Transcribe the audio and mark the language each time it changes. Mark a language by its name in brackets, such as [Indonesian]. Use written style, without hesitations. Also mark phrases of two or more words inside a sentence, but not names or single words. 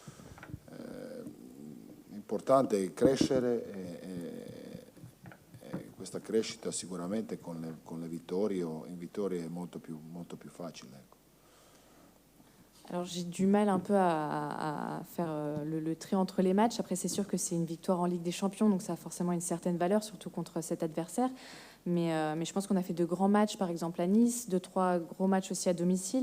[Italian] L'importante è crescere e questa crescita sicuramente con le vittorie o in vittorie è molto più facile, ecco. [French] Alors j'ai du mal un peu à faire le tri entre les matchs. Après, c'est sûr que c'est une victoire en Ligue des Champions, donc ça a forcément une certaine valeur, surtout contre cet adversaire. Mais je pense qu'on a fait de grands matchs, par exemple à Nice, 2-3 gros matchs aussi à domicile.